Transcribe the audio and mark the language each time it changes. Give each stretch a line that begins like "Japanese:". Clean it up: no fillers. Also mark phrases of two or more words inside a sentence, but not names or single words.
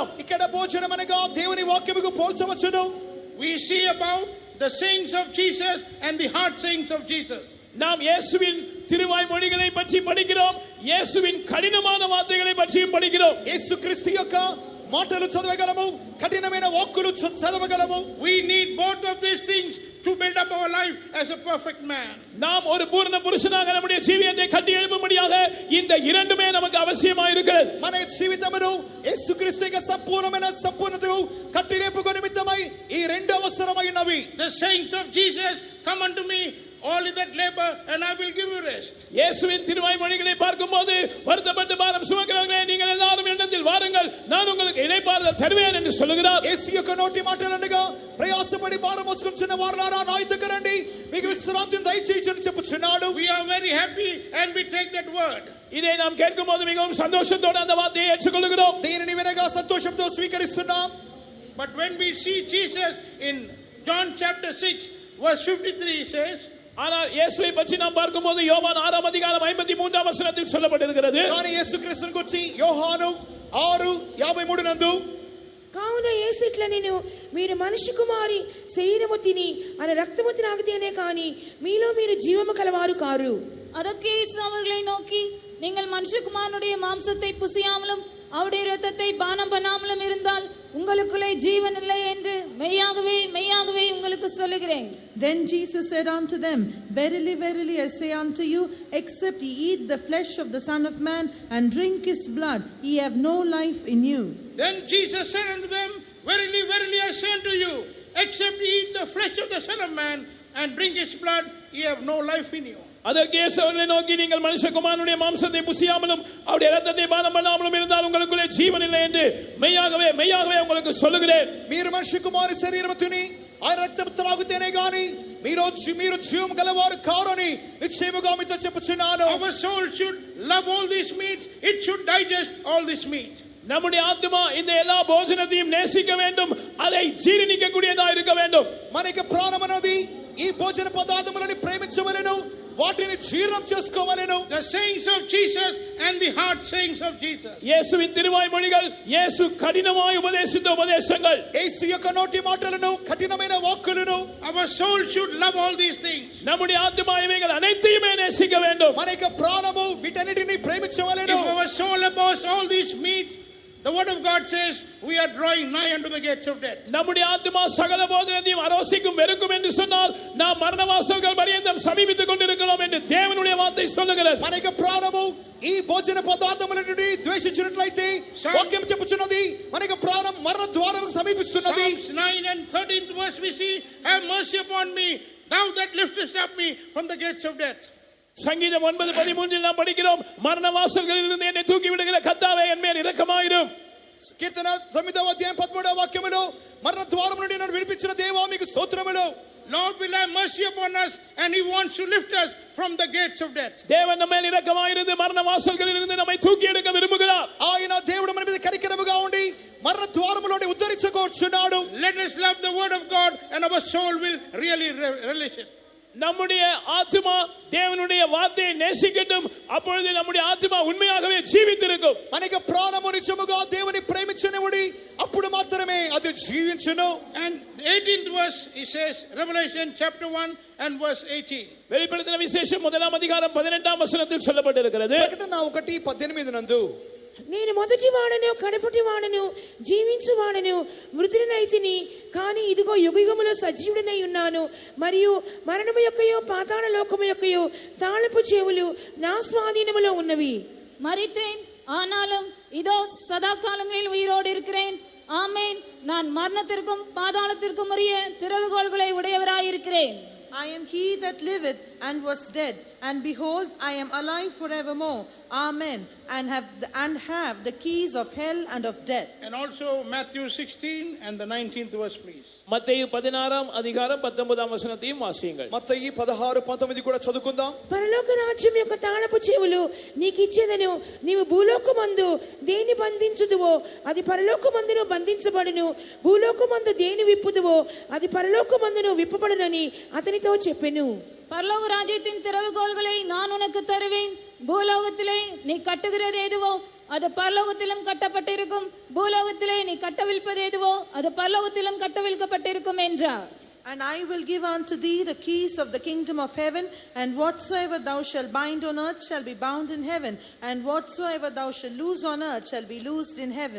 Telugu: ఇక్కడ భోజనం అనగా దేవుని వాక్యముకు పోల్చవచ్చును.
English: We see about the sayings of Jesus and the hard sayings of Jesus.
Tamil: நாம் இயேசுவின் திருவாய் மொழிகளை பற்றி படிக்கிறோம். இயேசுவின் கடினமான வார்த்தைகளை பற்றியும் படிக்கிறோம்.
Telugu: యేసుక్రీస్తు యొక్క మాటలు చదవగలము, కఠినమైన వాక్కులు చదవగలము.
English: We need both of these things to build up our life as a perfect man.
Tamil: நாம் ஒரு பூரண புருஷனாக நம்முடைய ஜீவியத்தை கட்டி எழுப்பும்படியாக இந்த இரண்டுமே நமக்கு அவசியமாக இருக்கிறது.
Telugu: మన జీవితమును యేసుక్రీస్తుగా సంపూర్ణమైన సంపూర్ణతకు కట్టి లేపుకొను నిమిత్తమై ఈ రెండు అవసరమైనవి.
English: The saints of Jesus, come unto me, all that labor, and I will give you rest.
Tamil: இயேசுவின் திருவாய்மொழிகளை பார்க்கும்போது வருத்தப்பட்டு பாரம் சுமக்கிறவர்களே நீங்கள் எல்லாரும் என்னிடத்தில் வாருங்கள் நான் உங்களுக்கு இளைப்பாறுதல் தருவேன் என்று சொல்லுகிறார்.
Telugu: యేసు యొక్క నోటి మాటలనగా ప్రయాసపడి భారం మోసుకొనుచున్న వారులారా నా యొద్దకు రండి మీకు విశ్రాంతిని దయచేయుచని చెప్పుచున్నాడు.
English: We are very happy and we take that word.
Tamil: இதை நாம் கேட்கும்போது மிகவும் சந்தோஷத்தோடு அந்த வார்த்தையை ஏற்றுக்கொள்கிறோம்.
Telugu: దీనిని వినగా సంతోషంతో స్వీకరిస్తున్నాం.
English: But when we see Jesus in John chapter 6 verse 53, he says,
Tamil: ஆனால் இயேசுவை பற்றி நாம் பார்க்கும்போது யோவான் 6 அதிகாரம் 53 வசனத்தில் சொல்லப்பட்டிருக்கிறது.
Telugu: కానీ యేసుక్రీస్తుని గురించి యోహాను 6:53 నందు కావున యేసు ఇట్లా నేను మీరు మనిషి కుమారి శరీరము తిని ఆయన రక్తము త్రాగితేనే కానీ మీలో మీరు జీవము కలవారు కారు.
Tamil: அதற்கு இயேசு அவர்களை நோக்கி நீங்கள் மனுஷகுமாரனுடைய மாம்சத்தை புசியாமலும் அவருடைய இரத்தத்தை பானம் பண்ணாமலும் இருந்தால் உங்களுக்குள்ளே ஜீவன் இல்லை என்று மெய்யாகவே மெய்யாகவே உங்களுக்கு சொல்லுகிறேன்.
English: Then Jesus said unto them, Verily, verily, I say unto you, except ye eat the flesh of the Son of Man and drink his blood, ye have no life in you. Then Jesus said unto them, Verily, verily, I say unto you, except ye eat the flesh of the Son of Man and drink his blood, ye have no life in you.
Tamil: அதற்கு இயேசு அவர்களை நோக்கி நீங்கள் மனுஷகுமாரனுடைய மாம்சத்தை புசியாமலும் அவருடைய இரத்தத்தை பானம் பண்ணாமலும் இருந்தால் உங்களுக்குள்ளே ஜீவன் இல்லை என்று மெய்யாகவே மெய்யாகவே உங்களுக்கு சொல்லுகிறேன்.
Telugu: మీరు మనిషి కుమారు శరీరము తిని ఆయన రక్తము త్రాగితేనే గాని మీరు జీవము గలవారు కారు అని నిశ్చయముగా మీతో చెప్పుచున్నాను.
English: Our soul should love all these meats. It should digest all this meat.
Tamil: நம்முடைய ஆத்துமா இந்த எல்லா போஜனத்தையும் நேசிக்க வேண்டும், அதை ஜீரணிக்க கூடியதாக இருக்க வேண்டும்.
Telugu: మనకి ప్రాణం అనేది ఈ భోజన పదార్థములను ప్రేమించవలెను, వాటిని జీర్ణం చేసుకోవలెను.
English: The sayings of Jesus and the hard sayings of Jesus.
Tamil: இயேசுவின் திருவாய்மொழிகள், இயேசு கடினமாய் உபதேசித்த உபதேசங்கள்,
Telugu: యేసు యొక్క నోటి మాటలను కఠినమైన వాక్కులను
English: Our soul should love all these things.
Tamil: நம்முடைய ஆத்துமா இவைகள் அனைத்தையுமே நேசிக்க வேண்டும்.
Telugu: మన యొక్క ప్రాణము వీటన్నిటిని ప్రేమించవలెను.
English: If our soul abhors all these meats, the word of God says we are drawing nigh unto the gates of death.
Tamil: நம்முடைய ஆத்துமா சகல போதனத்தையும் அரோசிக்கும் வெறுக்கும் என்று சொன்னால் நாம் மரணவாசல்கள் பரியந்தம் சமீபித்துக் கொண்டிருக்கிறோம் என்று தேவனுடைய வார்த்தை சொல்லுகிறது.
Telugu: మన యొక్క ప్రాణము ఈ భోజన పదార్థములను ద్వేషించినట్లయితే వాక్యం చెప్పుచున్నది మన యొక్క ప్రాణం మరణ ద్వారముకు సమీపిస్తున్నది.
English: Psalms 9 and 13th verse we see, have mercy upon me, thou that liftest up me from the gates of death.
Tamil: சங்கீதம் 9:13 நாம் படிக்கிறோம், மரண வாசல்களில் இருந்து என்னை தூக்கி விடுகிற கர்த்தாவே என் மேல் இரக்கமாயிரும்.
Telugu: కీర్తన 9వ అధ్యాయం 13వ వాక్యములో మరణ ద్వారము నుండి నన్ను విడిపించిన దేవా మీకు స్తోత్రములు.
English: Lord will have mercy upon us and he wants to lift us from the gates of death.
Tamil: தேவன் நம்ம மேல் இரக்கமாயிருந்து மரண வாசல்களில் இருந்து நம்மை தூக்கி எடுக்க விரும்புகிறார்.
Telugu: ఆయన దేవుడు మన మీద కనికరముగా ఉండి మరణ ద్వారము నుండి ఉద్ధరించుకోవచ్చున్నాడు.
English: Let us love the word of God and our soul will really relish it.
Tamil: நம்முடைய ஆத்துமா தேவனுடைய வார்த்தையை நேசிக்கட்டும், அப்பொழுது நம்முடைய ஆத்துமா உண்மையாகவே ஜீவித்திருக்கும்.
Telugu: మన యొక్క ప్రాణము నిజముగా దేవుని ప్రేమించనివుడి అప్పుడు మాత్రమే అది జీవించును.
English: And 18th verse he says, Revelation chapter 1 and verse 18.
Tamil: வெளிப்படுத்தின விசேஷம் 1 அதிகாரம் 18 வசனத்தில் சொல்லப்பட்டிருக்கிறது.
Telugu: ప్రకటన 1:18 నందు నేను మొదటి వాడను కడపటి వాడను జీవించు వాడను మృతుడినైతిని కానీ ఇదిగో యుగయుగములో సజీవుడినై ఉన్నాను మరియు మరణము యొక్కయో పాతాళ లోకము యొక్కయో తాళపు చెవులు నా స్వాధీనములో ఉన్నవి.
Tamil: மரித்தேன் ஆனாலும் இதோ சதா காலங்களில் உயிரோடு இருக்கிறேன். ஆமென். நான் மரணத்திற்கும் பாதாளத்திற்கும் உரிய திறவுகோல்களை உடையவராயிருக்கிறேன்.
English: I am he that liveth and was dead, and behold, I am alive forevermore. Amen. And have the keys of hell and of death. And also Matthew 16 and the 19th verse, please.
Tamil: மத்தேயு 16 அதிகாரம் 19 வசனத்தையும் வாசியுங்கள்.
Telugu: మత్తయి 16:19 కూడా చదువుకుందాం. పరలోక రాజ్యం యొక్క తాళపు చెవులు నీకు ఇచ్చేదను, నీవు భూలోకమందు దేని బంధించుదువో అది పరలోకమందును బంధించబడును, భూలోకమందు దేని విప్పుదువో అది పరలోకమందును విప్పబడునని అతనితో చెప్పెను.
Tamil: பரலோக ராஜ்யத்தின் திறவுகோல்களை நான் உனக்கு தருவேன். பூலோகத்திலே நீ கட்டுகிறது எதுவோ அது பரலோகத்திலும் கட்டப்பட்டிருக்கும், பூலோகத்திலே நீ கட்டவிழ்ப்பது எதுவோ அது பரலோகத்திலும் கட்டவிழ்க்கப்பட்டிருக்கும் என்றார்.
English: And I will give unto thee the keys of the kingdom of heaven, and whatsoever thou shalt bind on earth shall be bound in heaven, and whatsoever thou shalt loose on earth shall be loosed in heaven.